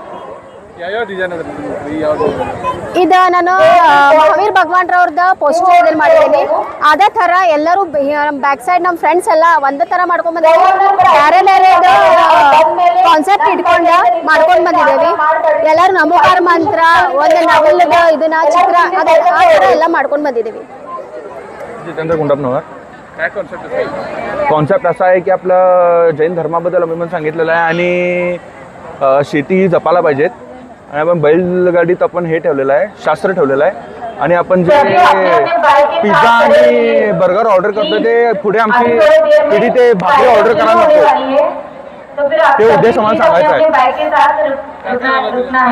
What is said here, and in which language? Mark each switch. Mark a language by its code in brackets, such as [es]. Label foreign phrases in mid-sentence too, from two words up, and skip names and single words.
[kn] ಇದು ನಾನು ಮಹಾವೀರ್ ಭಗವಾನ್ರವ್ರದ್ದು ಪೋಸ್ಟರ್ ಇದನ್ನು ಮಾಡಿದ್ದೀನಿ. ಅದೇ ಥರ ಎಲ್ಲರೂ ಬ್ಯಾಕ್ ಸೈಡ್ ನಮ್ಮ ಫ್ರೆಂಡ್ಸ್ ಎಲ್ಲ ಒಂದೇ ಥರ ಮಾಡ್ಕೊಂಡ್ಬಂದಿದ್ದೀವಿ. ಬೇರೆ ಬೇರೆ ಕಾನ್ಸೆಪ್ಟ್ ಇಟ್ಕೊಂಡು ಮಾಡ್ಕೊಂಡು ಬಂದಿದ್ದೇವೆ. ಎಲ್ಲರೂ ನಮೋಕಾರ ಮಂತ್ರ, ಒಂದು ನವಲದ ಇದನ್ನ ಚಿತ್ರ, ಅದೇ ಆ ಥರ ಎಲ್ಲ ಮಾಡ್ಕೊಂಡು ಬಂದಿದ್ದೀವಿ. [mr] जितेंद्र गुंडपनवर. काय कॉन्सेप्ट असा आहे की आपलं जैन धर्माबद्दल आम्ही पण सांगितलेलं आहे आणि शेती ही जपायला पाहिजेत. आणि आपण बैलगाडीत आपण हे ठेवलेलं आहे, शास्त्र ठेवलेलं आहे. आणि आपण जे पिझ्झा आणि बर्गर ऑर्डर करतो ते पुढे आमची पिढी ते भाकरी ऑर्डर करायला नको, ते उद्देश आम्हाला सांगायचा आहे.